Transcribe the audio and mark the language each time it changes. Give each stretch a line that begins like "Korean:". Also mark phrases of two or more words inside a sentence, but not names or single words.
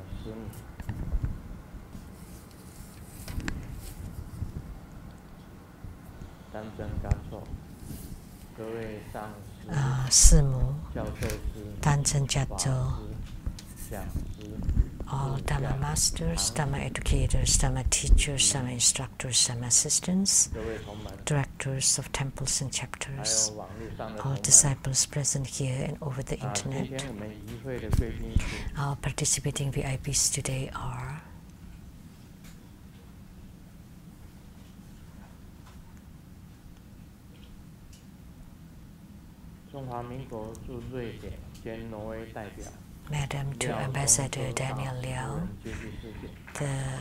English: Simu, Tanzhen Jatzo, all Dhamma masters, Dhamma educators, Dhamma teachers, Dhamma instructors, Dhamma assistants, directors of temples and chapters, all disciples present here and over the internet. Our participating VIPs today are Madam to Ambassador Daniel Liao, the